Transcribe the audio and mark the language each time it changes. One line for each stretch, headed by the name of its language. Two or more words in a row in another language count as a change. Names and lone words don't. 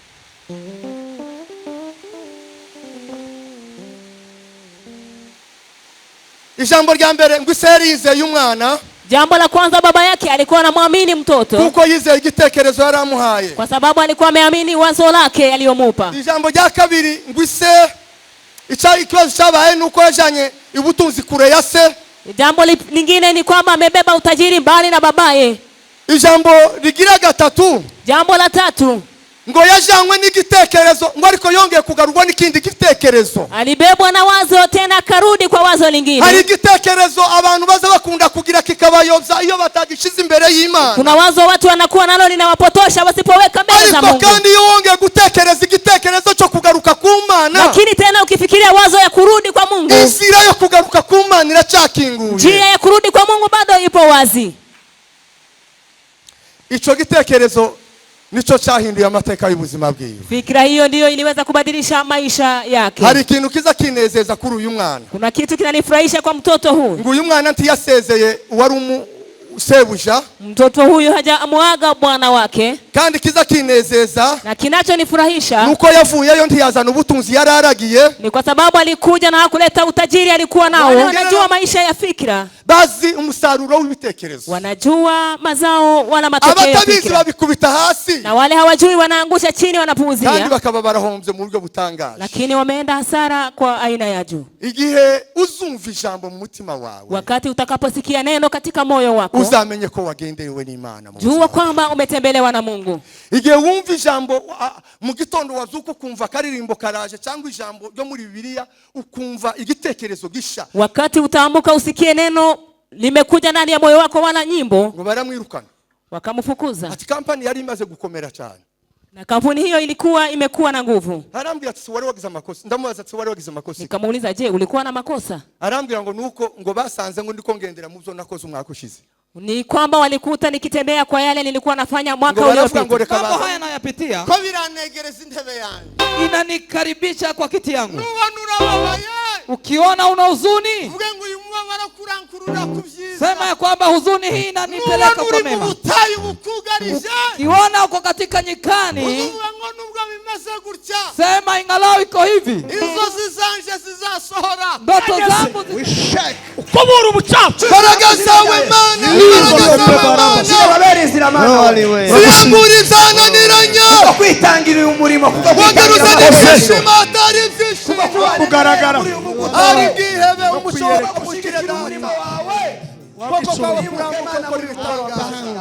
Rundi: Ijambo rya mbere ngo Iseri yizeye umwana.
Swahili: Jambo la kwanza, baba yake alikuwa anamwamini mtoto
Rundi: kuko yizeye igitekerezo yaramuhaye,
Swahili: kwa sababu alikuwa ameamini wazo lake aliyomupa.
Rundi: Ijambo rya kabiri ngo Ise ikibazo cyabaye nuko yajanye ubutunzi kure ya se.
Swahili: Jambo lingine ni kwamba amebeba utajiri mbali na babaye.
Rundi: Ijambo rigira gatatu,
Swahili: jambo la tatu,
Rundi: ngo yajanywe n'igitekerezo ngo ariko yongeye kugarurwa n'ikindi gitekerezo.
Swahili: Alibebwa na wazo tena akarudi kwa wazo lingine.
Rundi: Hari igitekerezo abantu baza bakunda kugira kikabayobya iyo batagishize imbere y'Imana.
Swahili: Kuna wazo watu wanakuwa nalo linawapotosha wasipoweka mbele za Mungu.
Rundi: Ariko kandi iyo wongeye gutekereza igitekerezo cyo kugaruka ku Mana,
Swahili: lakini tena ukifikiria wazo ya kurudi kwa Mungu,
Rundi: inzira yo kugaruka ku Mana iracakinguye.
Swahili: Njia ya kurudi kwa Mungu bado ipo wazi.
Rundi: Ico gitekerezo nicho cyahinduye amateka y'ubuzima bwiwe.
Swahili: Fikira hiyo ndiyo iliweza kubadilisha maisha yake.
Rundi: Hari ikintu kiza kinezeza kuri uyu mwana.
Swahili: Kuna kitu kinanifurahisha kwa mtoto huyu.
Rundi: Ngo uyu mwana ntiyasezeye wari sebuja.
Swahili: Mtoto huyu hajamuaga bwana wake.
Rundi: Kandi kiza kinezeza
Swahili: na kinachonifurahisha
Rundi: nuko yavuyeyo ntiyazana ubutunzi yararagiye.
Swahili: Ni kwa sababu alikuja na hakuleta utajiri alikuwa nao. Wanajua maisha ya fikra,
Rundi: bazi umusaruro w'ibitekerezo,
Swahili: wanajua mazao wala matokeo ya
Rundi: abatabizi babikubita hasi,
Swahili: na wale hawajui wanaangusha chini, wanapuuzia,
Rundi: kandi bakaba barahombye mu buryo butangaje,
Swahili: lakini wameenda hasara kwa aina ya juu.
Rundi: Igihe uzumva ijambo mu mutima wawe,
Swahili: wakati utakaposikia neno katika moyo wako,
Rundi: uzamenye ko wagenderewe n'Imana.
Swahili: Jua kwamba umetembelewa na Mungu.
Rundi: Igihe wumva ijambo mu gitondo wazuka ukumva karirimbo karaje cyangwa ijambo ryo muri Bibiliya ukumva igitekerezo gisha,
Swahili: wakati utaamka usikie neno limekuja ndani ya moyo wako, wala nyimbo,
Rundi: ngo baramwirukana
Swahili: wakamfukuza.
Rundi: Ati kampani yari imaze gukomera cyane,
Swahili: na kampuni hiyo imekuwa na nguvu.
Rundi: Arambwira ati wari wagize amakosa. Ndamubaza ati wari wagize amakosa.
Swahili: Nikamuuliza, je, ulikuwa na makosa?
Rundi: Arambwira ngo nuko ngo basanze ngo ndiko ngendera mu byo nakoze umwaka ushize.
Swahili: Ni kwamba walikuta nikitembea kwa yale nilikuwa nafanya mwaka uliopita. Mambo haya nayapitia
Rundi: ko biranegereza intebe yanjye,
Swahili: inanikaribisha kwa kiti yangu.
Rundi: Nurababaye,
Swahili: ukiona una huzuni,
Rundi: uvuge ngo uyu mubabaro kurankurura kubyiza,
Swahili: sema ya kwamba huzuni hii inanipeleka kwa mema. Ukiona uko katika nyikani,
Rundi: uvuge ngo nubwo bimeze gutya,
Swahili: sema ingalao iko hivi,
Rundi: inzozi zanje zizasohora,
Swahili: ndoto zangu
Rundi: ukobora ubucafu. Imbaraga zawe Mana, ziyambura zananiranya, kwitangirira umurimo kugaragara ari gihebe umushobora gushikira umurimo wawe koko kwawe kurambuka kuri bitangaza.